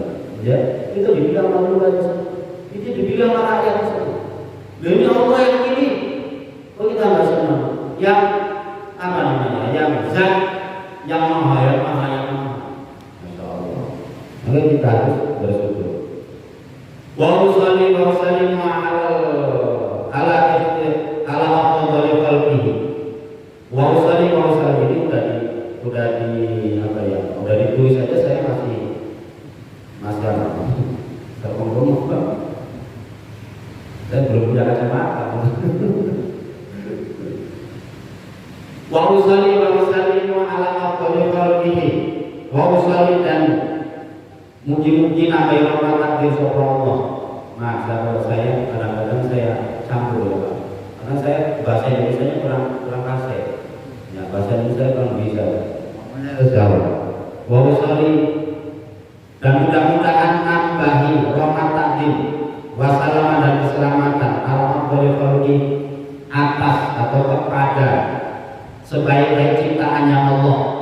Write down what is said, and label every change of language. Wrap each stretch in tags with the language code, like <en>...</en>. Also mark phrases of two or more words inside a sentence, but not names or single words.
<id>Ya, itu dibilang Allah aja. Itu dibilang rakyat saja. Ini Allah yang pilih. Kok kita nggak senang? Yang apa namanya? Yang zat, yang maha, yang maha.</id> <ar>ما شاء الله.</ar> <id>Maka kita harus bersyukur.</id> <ar>وأصلي وأسلم على أفضل خلقه. وأصلي وأسلم</ar> <id>ini udah di apa ya? Udah ditulis saja, saya masih terkongkong. Saya belum punya kacamata.</id> <ar>وأصلي وأسلم على أفضل خلقه. وأصلي</ar> <id>dan muji-muji nabi rahmat di sapa Allah. Nah, kalau saya kadang-kadang saya campur ya, Pak. Karena saya bahasa Indonesia kurang kasih. Ya, bahasa Indonesia kurang bisa. Sejauh.</id> <ar>وأصلي</ar> <id>dan mudah-mudahan nambahi rahmat takdim wassalaman dan keselamatan al-afdhalil atas atau kepada sebaik-baik ciptaannya Allah.</id>